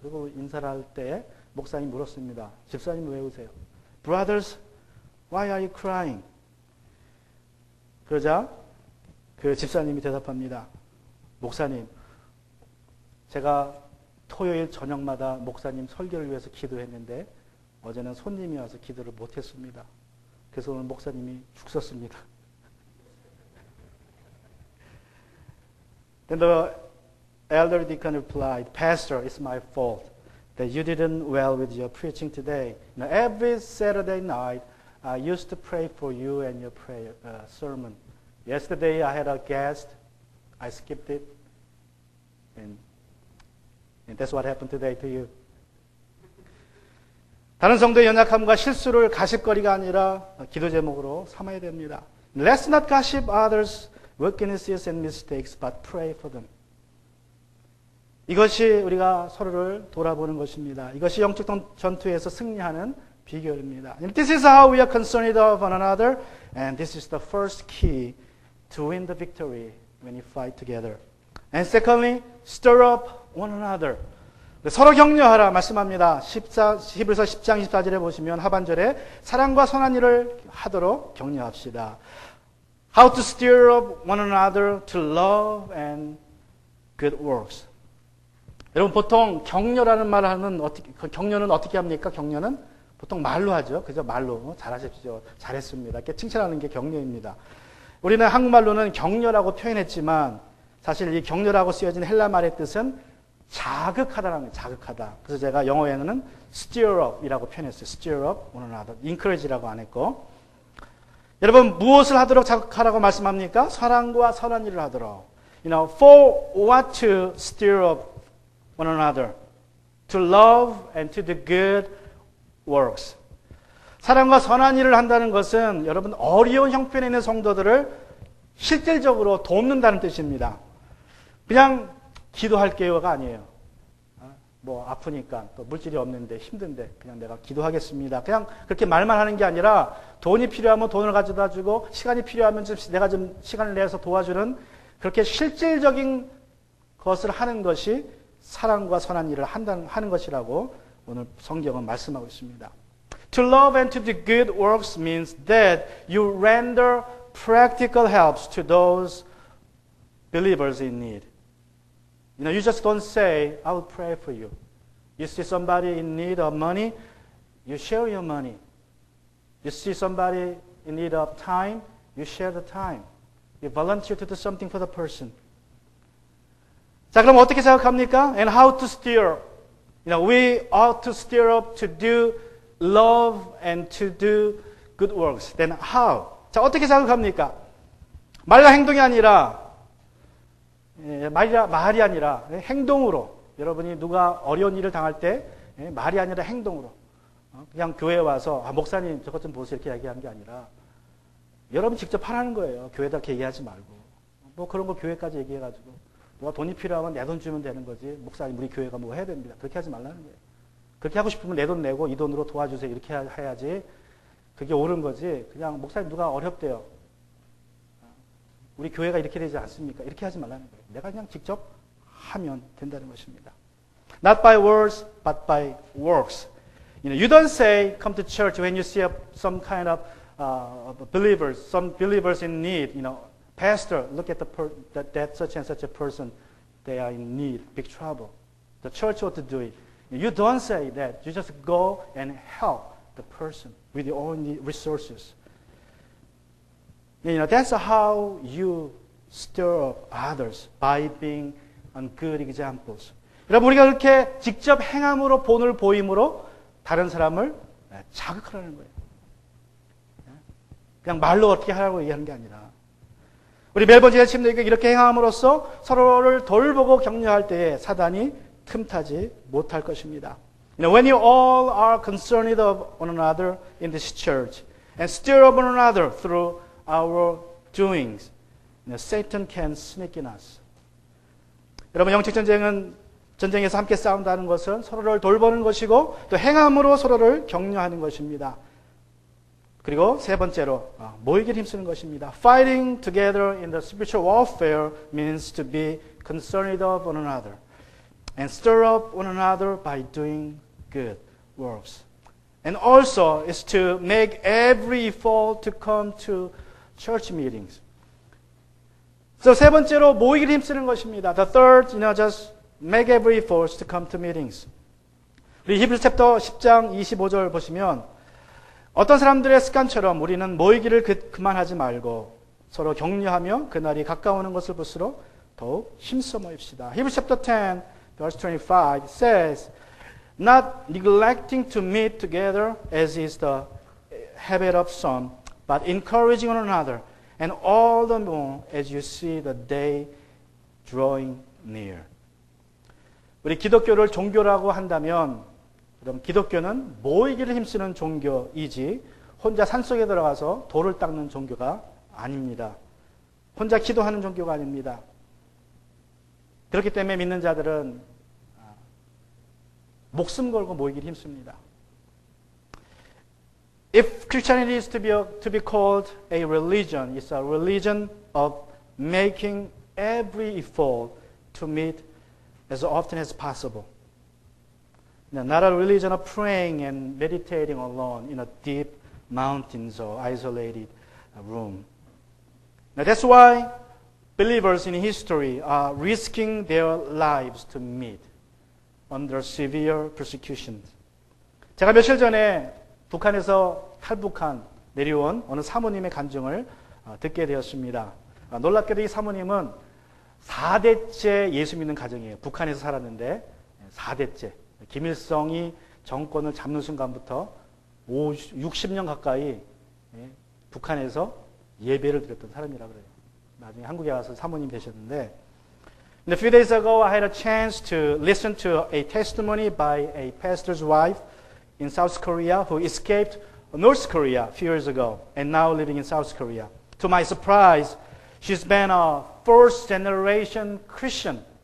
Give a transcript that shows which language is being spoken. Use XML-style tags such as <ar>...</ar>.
<ko>그리고 인사를 할 때 목사님이 물었습니다. 집사님 왜 우세요?</ko> <en>Brothers, why are you crying?</en> <ko>그러자 그 집사님이 대답합니다. 목사님, 제가 토요일 저녁마다 목사님 설교를 위해서 기도했는데 어제는 손님이 와서 기도를 못했습니다. 그래서 오늘 목사님이 죽었습니다.</ko> <en>Then the elder deacon replied, Pastor, it's my fault that you didn't well with your preaching today. Every Saturday night, I used to pray for you and your sermon. Yesterday, I had a guest. I skipped it. And that's what happened today to you.</en> <ko>다른 성도의 연약함과 실수를 가십거리가 아니라 기도 제목으로 삼아야 됩니다.</ko> <en>Let's not gossip others' weaknesses and mistakes, but pray for them.</en> <ko>이것이 우리가 서로를 돌아보는 것입니다. 이것이 영적 전투에서 승리하는 비결입니다.</ko> <en>This is how we are concerned of one another, and this is the first key to win the victory when you fight together. And secondly, stir up one another.</en> <ko>서로 격려하라 말씀합니다. 히브리서 10장 24절에 보시면 하반절에 사랑과 선한 일을 하도록 격려합시다.</ko> <en>How to stir up one another to love and good works.</en> <ko>여러분 보통 격려라는 말을 하면 격려는 어떻게 합니까? 격려는 보통 말로 하죠. 그죠? 말로 잘하십시오. 잘했습니다. 이렇게 칭찬하는 게 격려입니다. 우리는 한국말로는 격려라고 표현했지만 사실 이 격려라고 쓰여진 헬라 말의 뜻은 자극하다라는 거예요. 자극하다. 그래서 제가 영어에는 stir up이라고 표현했어요.</ko> <en>stir up one another.</en> <ko>encourage라고 안 했고. 여러분 무엇을 하도록 자극하라고 말씀합니까? 사랑과 선한 일을 하도록. For what to stir up one another, to love and to do good works. 사랑과 선한 일을 한다는 것은 여러분 어려운 형편에 있는 성도들을 실질적으로 돕는다는 뜻입니다. 그냥 기도할게요가 아니에요. 뭐 아프니까 또 물질이 없는데 힘든데 그냥 내가 기도하겠습니다. 그냥 그렇게 말만 하는 게 아니라 돈이 필요하면 돈을 가져다 주고 시간이 필요하면 내가 좀 시간을 내서 도와주는 그렇게 실질적인 것을 하는 것이 사랑과 선한 일을 하는 것이라고 오늘 성경은 말씀하고 있습니다.</ko> <en>To love and to do good works means that you render practical helps to those believers in need. You just don't say, I will pray for you. You see somebody in need of money, you share your money. You see somebody in need of time, you share the time. You volunteer to do something for the person.</en> <ko>자, 그럼 어떻게 생각합니까?</ko> <en>And how to steer? We ought to steer up to do love and to do good works. Then how?</en> <ko>자, 어떻게 생각합니까? 말과 행동이 아니라 말이 아니라 행동으로 여러분이 누가 어려운 일을 당할 때 말이 아니라 행동으로 그냥 교회에 와서 목사님 저것 좀 보세요 이렇게 얘기하는 게 아니라 여러분 직접 하라는 거예요. 교회에다 이렇게 얘기하지 말고 뭐 그런 거 교회까지 얘기해가지고 누가 돈이 필요하면 내 돈 주면 되는 거지 목사님 우리 교회가 뭐 해야 됩니다. 그렇게 하지 말라는 거예요. 그렇게 하고 싶으면 내 돈 내고 이 돈으로 도와주세요 이렇게 해야지 그게 옳은 거지. 그냥 목사님 누가 어렵대요. 우리 교회가 이렇게 되지 않습니까? 이렇게 하지 말라는 거예요. 내가 그냥 직접 하면 된다는 것입니다.</ko> <en>Not by words, but by works. You don't say, come to church when you see some kind of believers, some believers in need. Pastor, look at that such and such a person. They are in need, big trouble. The church ought to do it. You don't say that. You just go and help the person with your own resources. That's how you stir up others by being on good examples.</en> <ko>여러분 우리가 그렇게 직접 행함으로 본을 보임으로 다른 사람을 자극하라는 거예요. 그냥 말로 어떻게 하라고 얘기하는 게 아니라 우리 멜번 지대 침례교회 이렇게 행함으로써 서로를 돌보고 격려할 때에 사단이 틈타지 못할 것입니다.</ko> <en>When you all are concerned of one another in this church and stir up one another through our doings, Satan can sneak in us.</en> <ko>여러분 영적 전쟁에서 함께 싸운다는 것은 서로를 돌보는 것이고 또 행함으로 서로를 격려하는 것입니다. 그리고 세 번째로 모이기를 힘쓰는 것입니다.</ko> <en>Fighting together in the spiritual warfare means to be concerned of one another and stir up one another by doing good works. And also is to make every effort to come to church meetings.</en> <ko>So 세 번째로 모이기를 힘쓰는 것입니다.</ko> <en>The third, just make every effort to come to meetings.</en> <ko>우리 히브리 챕터 10장 25절 보시면 어떤 사람들의 습관처럼 우리는 모이기를 그만하지 말고 서로 격려하며 그날이 가까우는 것을 볼수록 더욱 힘써 모입시다. 히브리 챕터</ko> <en>10, verse 25 says, not neglecting to meet together as is the habit of some, but encouraging one another, and all the more as you see the day drawing near.</en> <ko>우리 기독교를 종교라고 한다면 그럼 기독교는 모이기를 힘쓰는 종교이지 혼자 산속에 들어가서 돌을 닦는 종교가 아닙니다. 혼자 기도하는 종교가 아닙니다. 그렇기 때문에 믿는 자들은 목숨 걸고 모이기를 힘씁니다.</ko> <en>If Christianity is to be called a religion, it's a religion of making every effort to meet as often as possible. Not a religion of praying and meditating alone in a deep mountains or isolated room. Now that's why believers in history are risking their lives to meet under severe persecution.</en> <ko>제가 며칠 전에 북한에서 탈북한 내려온 어느 사모님의 간증을 듣게 되었습니다. 놀랍게도 이 사모님은 4대째 예수 믿는 가정이에요. 북한에서 살았는데 4대째. 김일성이 정권을 잡는 순간부터 60년 가까이 북한에서 예배를 드렸던 사람이라고 그래요. 나중에 한국에 와서 사모님 되셨는데</ko> <en>And a few days ago, I had a chance to listen to a testimony by a pastor's wife in South Korea who escaped North Korea a few years ago and now living in South Korea. To my surprise, she's been a first-generation Christian.</en>